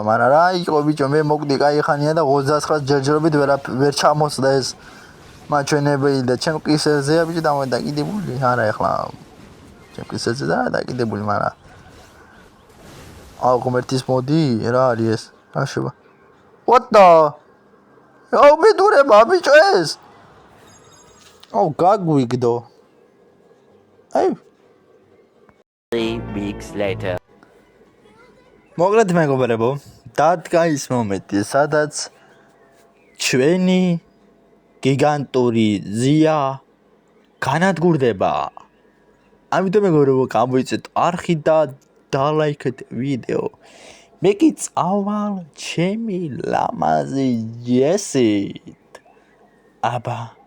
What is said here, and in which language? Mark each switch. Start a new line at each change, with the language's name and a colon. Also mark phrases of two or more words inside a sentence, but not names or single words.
Georgian: მაგრამ რა იყო ბიჭო მე მოკვდი კაი ხანია და 29 ჯერჯერობით ვერ ჩამოსდა ეს მაჩვენებელი და ჩემ კისერზეა ბიჭო დამოკიდებული არა ეხლა ჩემ კისერზე და დაკიდებული მაგრამ ღმერთის მოდი რა არის ეს აშობა
English: what the
Georgian: უბედურება ბიჭო ეს გაგვიგდო აი
English: 3 weeks later
Georgian: მოგლეთ მეგობრებო დადგა ის მომენტი სადაც ჩვენი გიგანტური ზია განადგურდება ამიტომ მეგობრებო გამოიწეთ არხი და დალაიქეთ ვიდეო მე კი წავალ ჩემი ლამაზი ჯესით აბა